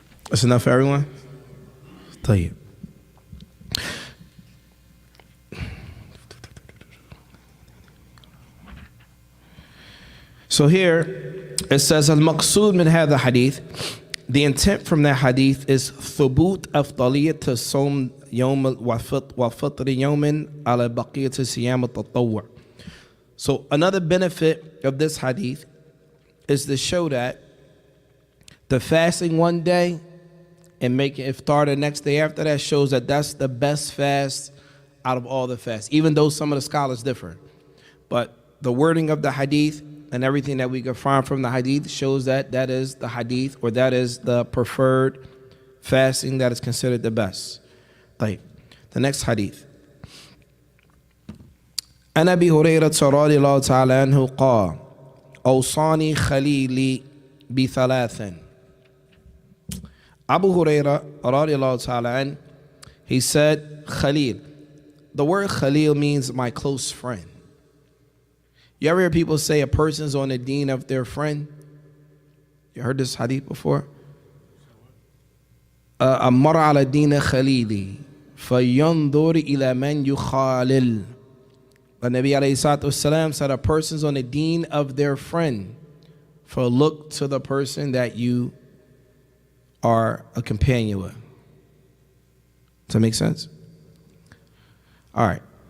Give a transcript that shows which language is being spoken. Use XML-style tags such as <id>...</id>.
<en>That's enough for everyone?</en> <ar>طيب.</ar> <en>So here it says</en> <ar>al-maqsood min hadha hadith.</ar> <en>The intent from that hadith is</en> <ar>ثبوت أفضلية الصوم يوم وفطر يوم على بقية صيام التطوع.</ar> <en>So another benefit of this hadith is to show that the fasting one day and making iftar the next day after that shows that that's the best fast out of all the fasts, even though some of the scholars differ. But the wording of the hadith and everything that we can find from the hadith shows that that is the hadith, or that is the preferred fasting that is considered the best. طيب. The next hadith.</en> <ar>عن أبي هريرة رضي الله تعالى عنه قال أوصاني خليلي بثلاث.</ar> <en>Abu Huraira رضي الله تعالى عنه, he said Khalil. The word Khalil means my close friend. You ever hear people say a person's on the deen of their friend? You heard this hadith before?</en> <ar>أمر على دين خليلي فينظر إلى من يخالل.</ar> <en>The Nabi alayhi salatu wasalam said a person's on the deen of their friend, for look to the person that you are a companion with. Does that make sense? All right.</en>